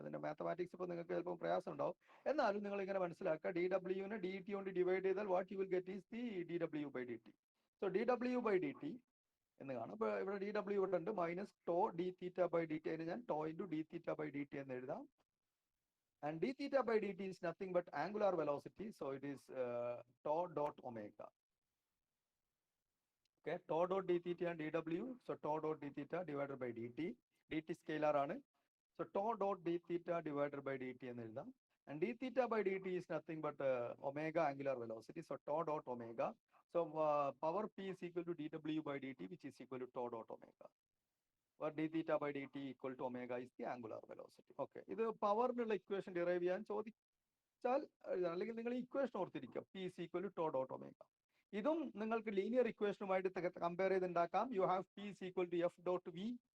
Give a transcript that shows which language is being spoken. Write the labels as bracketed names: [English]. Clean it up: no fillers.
[Malayalam] അതിന്റെ മാത്തമാറ്റിക്സ് ഇപ്പോൾ നിങ്ങൾക്ക് ചിലപ്പോൾ പ്രയാസം ഉണ്ടാവും. എന്നാലും നിങ്ങൾ ഇങ്ങനെ മനസ്സിലാക്കുക, ഡി ഡബ്ല്യുവിനെ ഡി ടി കൊണ്ട് ഡിവൈഡ് ചെയ്താൽ [English] What you will get is the D W by D T. [Malayalam] So D W by D T എന്ന് കാണും. ഇപ്പോൾ ഇവിടെ ഡി ഡബ്ല്യു ഇവിടെ ഉണ്ട്, minus to D theta by D T. അതിന് ഞാൻ to into D theta by D T എന്ന് എഴുതാം. [English] And d theta by dt is nothing but angular velocity, so it is tau dot omega. Okay, tau dot d theta and dw, so tau dot d theta divided by dt. dt scalar ആണ്, so tau dot d theta divided by dt [Malayalam] എന്ന് എഴുതാം. [English] And d theta by dt is nothing but omega angular velocity, so tau dot omega. So power p is equal to dw by dt, which is equal to tau dot omega, where d theta by dt equal to omega is the angular velocity. [Malayalam] Okay, ഇത് പവറിനുള്ള equation derive ചെയ്യാൻ ചോദിച്ചാൽ, അല്ലെങ്കിൽ നിങ്ങൾ equation ഓർത്തിരിക്കുക, [English] p is equal to tau dot omega. [Malayalam] ഇതും നിങ്ങൾക്ക് linear ഇക്വേഷനുമായിട്ട് compare ചെയ്ത് ഉണ്ടാക്കാം. [English] You have p is equal to f dot v.